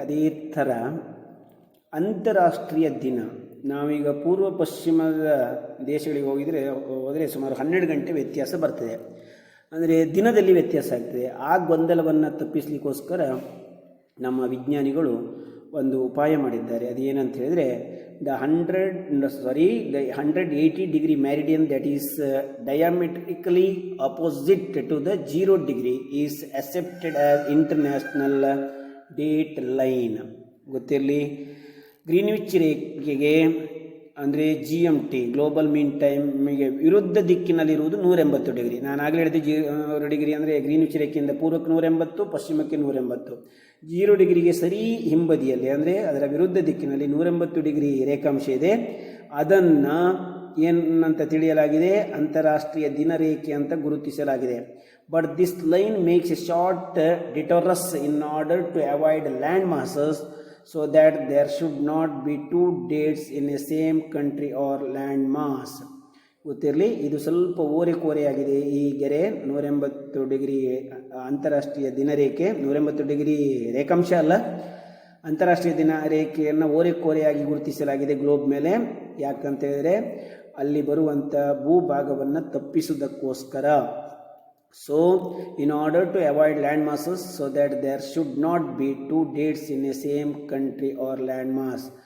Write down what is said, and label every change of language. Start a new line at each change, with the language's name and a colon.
Kannada: ಅದೇ ಥರ ಅಂತಾರಾಷ್ಟ್ರೀಯ ದಿನ, ನಾವೀಗ ಪೂರ್ವ ಪಶ್ಚಿಮದ ದೇಶಗಳಿಗೆ ಹೋದರೆ ಸುಮಾರು 12 ಗಂಟೆ ವ್ಯತ್ಯಾಸ ಬರ್ತದೆ. ಅಂದರೆ ದಿನದಲ್ಲಿ ವ್ಯತ್ಯಾಸ ಆಗ್ತದೆ. ಆ ಗೊಂದಲವನ್ನು ತಪ್ಪಿಸಲಿಕ್ಕೋಸ್ಕರ ನಮ್ಮ ವಿಜ್ಞಾನಿಗಳು ಒಂದು ಉಪಾಯ ಮಾಡಿದ್ದಾರೆ. ಅದೇನಂತ ಹೇಳಿದರೆ,
English: the 180 degree meridian that is diametrically opposite to the 0 degree is accepted as international date line.
Kannada: ಗೊತ್ತಿರಲಿ, ಗ್ರೀನ್ವಿಚ್ ರೇಖೆಗೆ ಅಂದರೆ GMT ಗ್ಲೋಬಲ್ ಮೀನ್ ಟೈಮಿಗೆ ವಿರುದ್ಧ ದಿಕ್ಕಿನಲ್ಲಿರುವುದು 180 ಡಿಗ್ರಿ. ನಾನು ಆಗಲೇ ಹೇಳಿದೆ 0 ಡಿಗ್ರಿ ಅಂದರೆ ಗ್ರೀನ್ವಿಚ್ ರೇಖೆಯಿಂದ ಪೂರ್ವಕ್ಕೆ 180, ಪಶ್ಚಿಮಕ್ಕೆ 180. 0 ಡಿಗ್ರಿಗೆ ಸರಿ ಹಿಂಬದಿಯಲ್ಲಿ ಅಂದರೆ ಅದರ ವಿರುದ್ಧ ದಿಕ್ಕಿನಲ್ಲಿ 180 ಡಿಗ್ರಿ ರೇಖಾಂಶ ಇದೆ. ಅದನ್ನು ಏನಂತ ತಿಳಿಯಲಾಗಿದೆ, ಅಂತಾರಾಷ್ಟ್ರೀಯ ದಿನರೇಖೆ ಅಂತ ಗುರುತಿಸಲಾಗಿದೆ.
English: But this line makes a short detours in order to avoid land masses so that there should not be two dates in a same country or land mass.
Kannada: ಗೊತ್ತಿರಲಿ, ಇದು ಸ್ವಲ್ಪ ಓರೆಕೋರೆಯಾಗಿದೆ ಈ ಗೆರೆ. 180 ಡಿಗ್ರಿ ಅಂತಾರಾಷ್ಟ್ರೀಯ ದಿನರೇಖೆ, 180 ಡಿಗ್ರಿ ರೇಖಾಂಶ ಅಲ್ಲ, ಅಂತಾರಾಷ್ಟ್ರೀಯ ದಿನರೇಖೆಯನ್ನು ಓರೆಕೋರೆಯಾಗಿ ಗುರುತಿಸಲಾಗಿದೆ ಗ್ಲೋಬ್ ಮೇಲೆ. ಯಾಕಂತ ಹೇಳಿದರೆ ಅಲ್ಲಿ ಬರುವಂಥ ಭೂಭಾಗವನ್ನು ತಪ್ಪಿಸುವುದಕ್ಕೋಸ್ಕರ.
English: So, in order to avoid land masses, so that there should not be two dates in a same country or land mass.